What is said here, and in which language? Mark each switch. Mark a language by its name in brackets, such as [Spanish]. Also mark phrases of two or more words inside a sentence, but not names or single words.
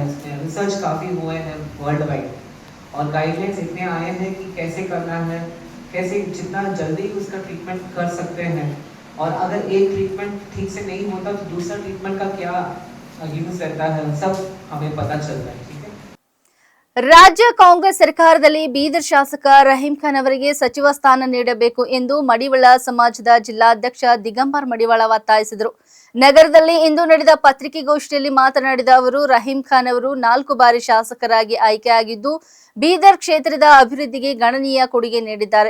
[Hindi] उसमें रिसर्च काफ़ी हुए हैं [English] world wide [Hindi] और गाइडलाइंस इतने आए हैं कि कैसे करना है, कैसे जितना जल्दी उसका ट्रीटमेंट कर सकते हैं. और अगर एक ट्रीटमेंट ठीक से नहीं होता तो दूसरा ट्रीटमेंट का क्या यूज़ रहता है, सब हमें पता चलता है. ठीक है. [Kannada] ರಾಜ್ಯ ಕಾಂಗ್ರೆಸ್ ಸರ್ಕಾರದಲ್ಲಿ ಬೀದರ್ ಶಾಸಕ ರಹೀಂ ಖಾನ್ ಅವರಿಗೆ ಸಚಿವ ಸ್ಥಾನ ನೀಡಬೇಕು ಎಂದು ಮಡಿವಾಳ ಸಮಾಜದ ಜಿಲ್ಲಾಧ್ಯಕ್ಷ ದಿಗಂಬರ್ ಮಡಿವಾಳ ಒತ್ತಾಯಿಸಿದರು. ನಗರದಲ್ಲಿ ಇಂದು ನಡೆದ ಪತ್ರಿಕಾಗೋಷ್ಠಿಯಲ್ಲಿ ಮಾತನಾಡಿದ ಅವರು, ರಹೀಂ ಖಾನ್ ಅವರು 4 ಬಾರಿ ಶಾಸಕರಾಗಿ ಆಯ್ಕೆಯಾಗಿದ್ದು ಬೀದರ್ ಕ್ಷೇತ್ರದ ಅಭಿವೃದ್ಧಿಗೆ ಗಣನೀಯ ಕೊಡುಗೆ ನೀಡಿದ್ದಾರೆ.